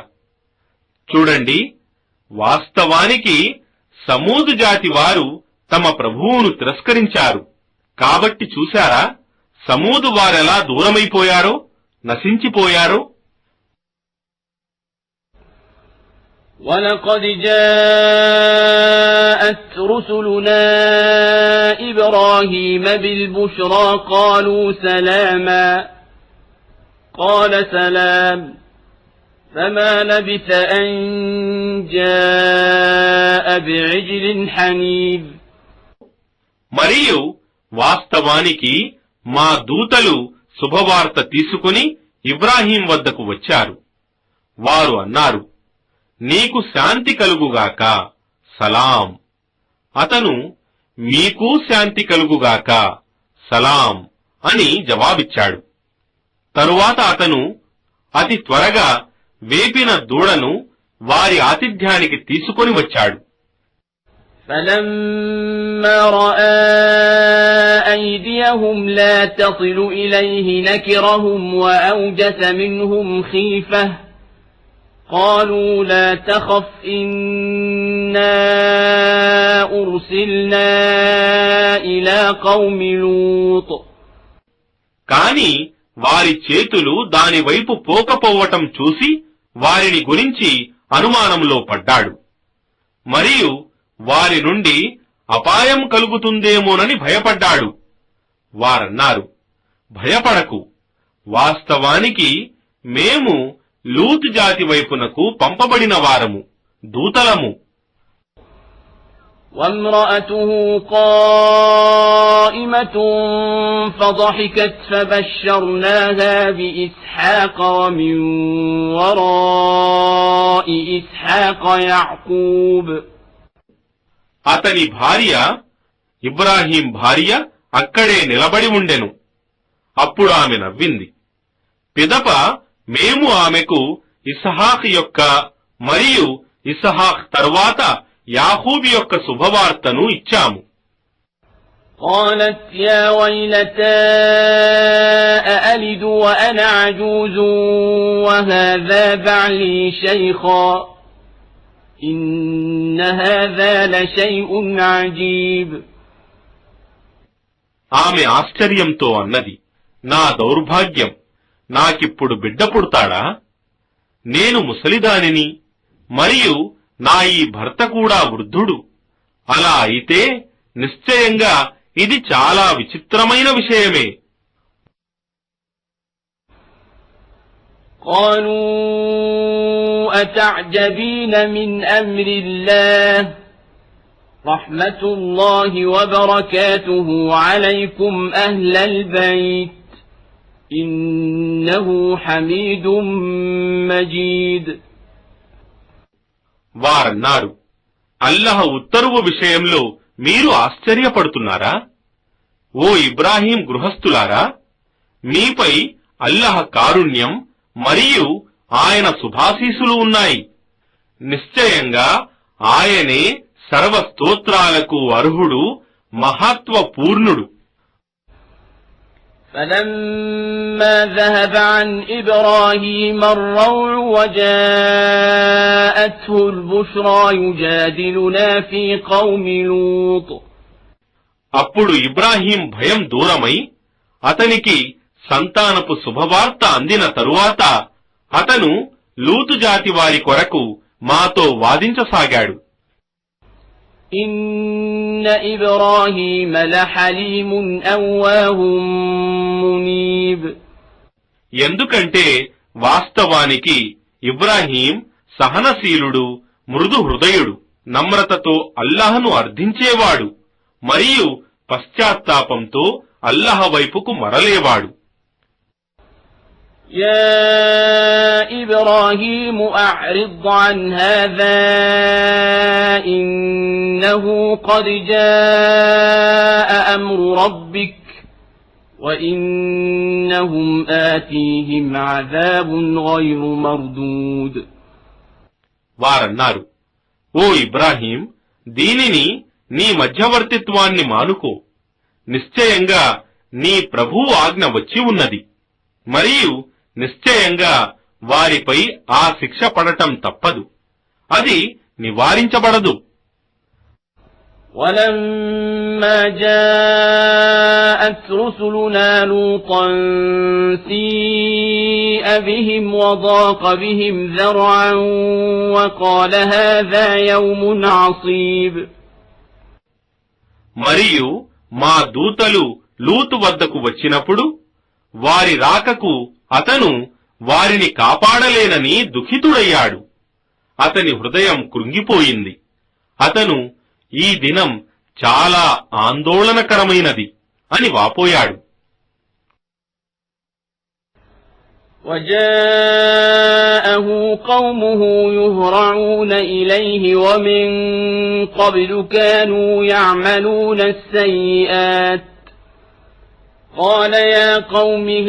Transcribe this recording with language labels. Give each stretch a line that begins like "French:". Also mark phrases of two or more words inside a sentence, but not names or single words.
Telugu: చూడండి, వాస్తవానికి సమూదు జాతి వారు తమ ప్రభువును తిరస్కరించారు. కాబట్టి చూశారా, సమూదు వారెలా దూరమైపోయారో, నశించిపోయారో.
Arabic: وَلَقَدْ جَاءَتْ رُسُلُنَا إِبْرَاهِيمَ بِالْبُشْرَى قَالُوا سَلَامًا قَالَ سَلَامٌ فَمَا لَبِثَ أَن جَاءَ بِعِجْلٍ حَنِيذٍ.
Telugu: మరియు వాస్తవానికి మా దూతలు శుభవార్త తీసుకుని ఇబ్రాహీం వద్దకు వచ్చారు. వారు అన్నారు, నీకు శాంతి కలుగుగాక, సలాం. అతను, మీకు శాంతి కలుగుగాక, సలాం అని జవాబిచ్చాడు. తరువాత అతను అతి త్వరగా వేపిన దూడను వారి ఆతిథ్యానికి తీసుకొని వచ్చాడు.
Arabic: فَلَمَّا رَأَى أَيْدِيَهُمْ لَا تَصِلُ إِلَيْهِ نَكِرَهُمْ وَأَوْجَسَ مِنْهُمْ خِيفَةً قَالُوا لَا تَخَفْ إِنَّا أُرْسِلْنَا إِلَى قَوْمِ لُوطٍ.
Telugu: కాని వారి చేతులు దాని వైపు పోకపోవటం చూసి వారిని గురించి అనుమానంలో పడ్డాడు. మరియు వారి నుండి అపాయం కలుగుతుందేమోనని భయపడ్డాడు. వారన్నారు, భయపడకు, వాస్తవానికి మేము లూత్ జాతి వైపునకు పంపబడిన వారము, దూతలము.
Arabic: وامرأته قائمة فضحكت فبشرناها بإسحاق ومن وراء إسحاق يعقوب.
Telugu: అతని భార్య, ఇబ్రాహీం భార్య అక్కడే నిలబడి ఉండెను. అప్పుడు ఆమె నవ్వింది. పిదప మేము ఆమెకు ఇస్హాక్ యొక్క మరియు ఇస్హాక్ తరువాత యాకూబు యొక్క శుభవార్తను ఇచ్చాము.
Arabic: قالت يا ويلتى أألد وأنا عجوز وهذا بعلي شيخا إن هذا لشيء عجيب.
Telugu: ఆమె ఆశ్చర్యంతో అన్నది, నా దౌర్భాగ్యం, నాకిప్పుడు బిడ్డ పుడతాడా? నేను ముసలిదానిని, మరియు నా ఈ భర్త కూడా వృద్ధుడు. అలా అయితే నిశ్చయంగా ఇది చాలా విచిత్రమైన విషయమే.
Arabic: قالوا أتعجبين من أمر الله رحمة الله وبركاته عليكم أهل البيت إنه حميد مجيد.
Telugu: వారన్నారు, అల్లహ ఉత్తర్వు విషయంలో మీరు ఆశ్చర్యపడుతున్నారా? ఓ ఇబ్రాహీం గృహస్థులారా, మీపై అల్లహ కారుణ్యం మరియు ఆయన శుభాశీసులు ఉన్నాయి. నిశ్చయంగా ఆయనే సర్వస్తోత్రాలకు అర్హుడు, మహత్వపూర్ణుడు.
Arabic: فلما ذهب عن إبراهيم الروع وجاءته البشرى يجادلنا في قوم لوط.
Telugu: అప్పుడు ఇబ్రాహీం భయం దూరమై అతనికి సంతానపు శుభవార్త అందిన తరువాత అతను లూతు జాతి వారి కొరకు మాతో వాదించసాగాడు.
Arabic: إن إبراهيم لحليم أواه منيب.
Telugu: ఎందుకంటే వాస్తవానికి ఇబ్రాహీం సహనశీలుడు, మృదు హృదయుడు, నమ్రతతో అల్లాహను అర్థించేవాడు మరియు పశ్చాత్తాపంతో అల్లాహ్ వైపుకు మరలేవాడు.
Arabic: يا إبراهيم أعرض عن هذا إنه قد جاء أمر ربك وإنهم آتيهم عذاب غير مردود.
Telugu: వారన్నారు, ఓ ఇబ్రాహీం, దీనిని నీ మధ్యవర్తిత్వాన్ని మానుకో. నిశ్చయంగా నీ ప్రభువు ఆజ్ఞ వచ్చి ఉన్నది, మరియు నిశ్చయంగా వారిపై ఆ శిక్ష పడటం తప్పదు, అది నివారించబడదు.
Arabic: ولما جاءت رسلنا لوطا سيء بهم وضاق بهم ذرعا وقال هذا يوم عصيب.
Telugu: మరియు మా దూతలు లూతు వద్దకు వచ్చినప్పుడు వారి రాకకు అతను వారిని కాపాడలేనని దుఃఖితుడయ్యాడు. అతని హృదయం కృంగిపోయింది. అతను ఈ దినం చాలా ఆందోళనకరమైనది అని వాపోయాడు.
Arabic: وجاءه قومه يهرعون إليه ومن قبل كانوا يعملون السيئات قال يا قوم